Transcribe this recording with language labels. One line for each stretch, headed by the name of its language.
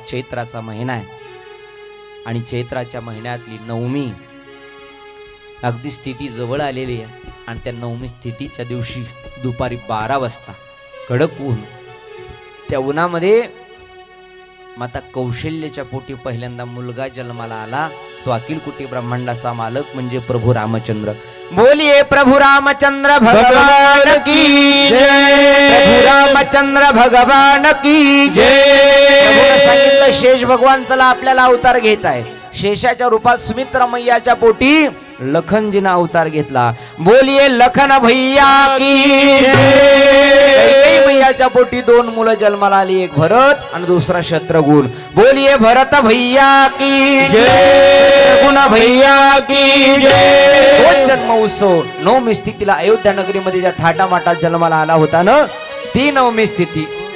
Marathi: चैत्राचा महिना आहे आणि चैत्राच्या महिन्यातली 9वी अगदी स्थिती जवळ आलेली आहे. आणि त्या 9वी स्थितीच्या दिवशी दुपारी 12 वाजता कडक ऊन, त्या उन्हामध्ये माता कौशल्याच्या पोटी पहिल्यांदा मुलगा जन्माला आला. तो अखिलकोटी ब्रह्मांडाचा मालक म्हणजे प्रभू रामचंद्र.
Hindi: बोलिए प्रभू रामचंद्र भगवान की जय, प्रभू रामचंद्र भगवान की जय.
Marathi: सांगितलं शेष भगवान चला आपल्याला अवतार घ्यायचा आहे. शेषाच्या रूपात सुमित्रा मैयाच्या पोटी लखनजीनं अवतार घेतला.
Hindi: बोलिए लखन भैया की जय.
Marathi: मैयाच्या पोटी 2 मुलं जन्माला आली, एक भरत आणि दुसरा शत्रुघ्न.
Hindi: बोलिए भरत भैया की जय, शत्रुघ्न भैया की जय.
Marathi: तो जन्म उत्सव 9वी स्थितीला अयोध्या नगरीमध्ये ज्या थाटामाटात जन्माला आला होता ना, ती 9वी स्थिती.